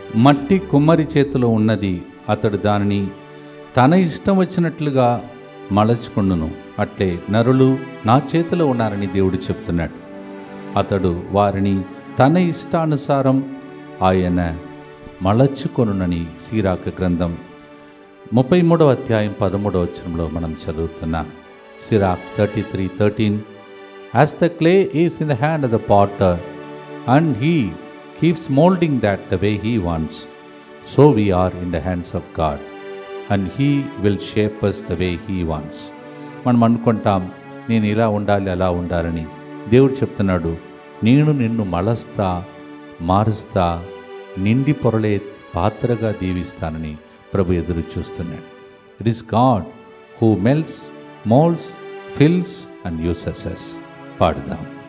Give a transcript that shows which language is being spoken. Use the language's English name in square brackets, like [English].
[Telugu] మట్టి కుమ్మరి చేతిలో ఉన్నది, అతడు దానిని తన ఇష్టం వచ్చినట్లుగా మలచుకొండును. అట్లే నరులు నా చేతిలో ఉన్నారని దేవుడు చెప్తున్నాడు. అతడు వారిని తన ఇష్టానుసారం ఆయన మలచుకొనునని సిరాకు గ్రంథం 33వ అధ్యాయం 13వ వచనంలో మనం చదువుతున్నాం. [English] Sirach 33:13 As the clay is in the hand of the potter and he keeps molding that the way he wants, so we are in the hands of God and he will shape us the way he wants. [Telugu] మనం అనుకుంటాం నేను ఇలా ఉండాలి అలా ఉండాలని. దేవుడు చెప్తున్నాడు, నేను నిన్ను మలస్తా మారుస్తా నిండి పొరలే పాత్రగా దీవిస్తానని ప్రభు ఎదురు చూస్తున్నాడు. [English] It is God who melts, molds, fills and uses us. [Telugu] పాడుదాం.